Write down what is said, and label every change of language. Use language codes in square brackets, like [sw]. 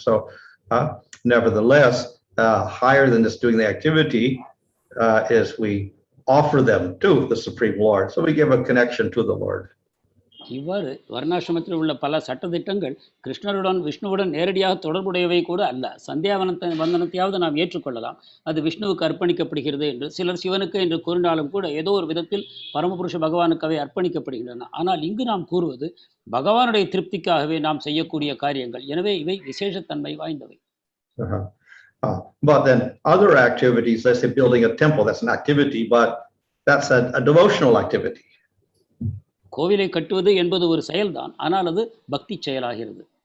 [en] So nevertheless, higher than just doing the activity is we offer them to the Supreme Lord. So we give a connection to the Lord. [ta] இவ்வாறு வர்ணாசிரமத்தில் உள்ள பல சட்டத்திட்டங்கள் கிருஷ்ணருடன், விஷ்ணுவுடன் நேரடியாக தொடர்புடையவை கூட அல்ல. வந்தனத்தையாவது நாம் ஏற்றுக்கொள்ளலாம், அது விஷ்ணுவுக்கு அர்ப்பணிக்கப்படுகிறது என்று. சிலர் சிவனுக்கு என்று கூறினாலும் கூட ஏதோ ஒரு விதத்தில் பரமபுருஷ பகவானுக்கு அவை அர்ப்பணிக்கப்படுகின்றன. ஆனால் இங்கு நாம் கூறுவது பகவானுடைய திருப்திக்காகவே நாம் செய்யக்கூடிய காரியங்கள். எனவே இவை விசேஷத்தன்மை வாய்ந்தவை. [en] But then other activities, let's say building a temple, that's an activity, but that's a devotional activity. [ta] கோவிலை கட்டுவது என்பது ஒரு செயல்தான், ஆனால் அது பக்தி செயலாகிறது.